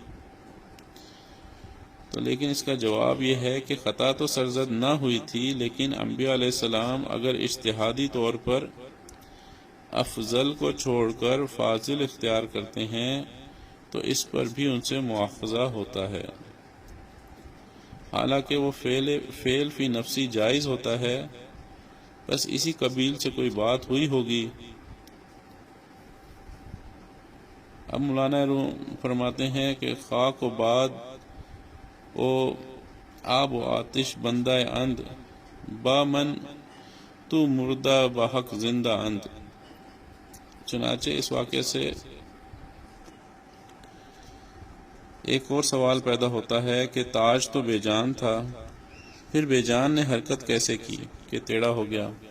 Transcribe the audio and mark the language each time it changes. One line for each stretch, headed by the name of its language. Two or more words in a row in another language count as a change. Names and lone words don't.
Urdu: تو لیکن اس کا جواب یہ ہے کہ خطا تو سرزد نہ ہوئی تھی، لیکن انبیاء
Arabic: علیہ السلام
Urdu: اگر اجتہادی طور پر افضل کو چھوڑ کر فاضل اختیار کرتے ہیں تو اس پر بھی ان سے مواخذہ ہوتا ہے، حالانکہ وہ فعل
Arabic: فی نفسی
Urdu: جائز ہوتا ہے۔ بس اسی قبیل سے کوئی بات ہوئی ہوگی۔ اب مولانا روم فرماتے ہیں کہ
Persian: خاک و باد او آب و آتش بندہ اند، با من تو مردہ بحق زندہ اند۔
Urdu: چنانچہ اس واقعے سے ایک اور سوال پیدا ہوتا ہے کہ تاج تو بے جان تھا، پھر بے جان نے حرکت کیسے کی کہ ٹیڑھا ہو گیا؟